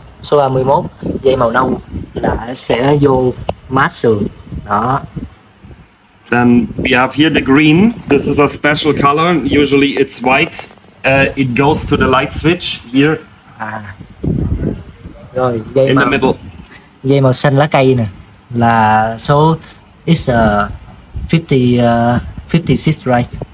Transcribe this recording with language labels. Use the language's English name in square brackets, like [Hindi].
[Vietnamese] Số 31 dây màu nâu là sẽ vô mát sườn. Đó. [English] Then we have here the green. This is a special color. Usually it's white. It goes to the light switch here. [Vietnamese] Rồi dây [English] in the middle. [Vietnamese] Dây màu xanh lá cây nè là số [English] is 56 right.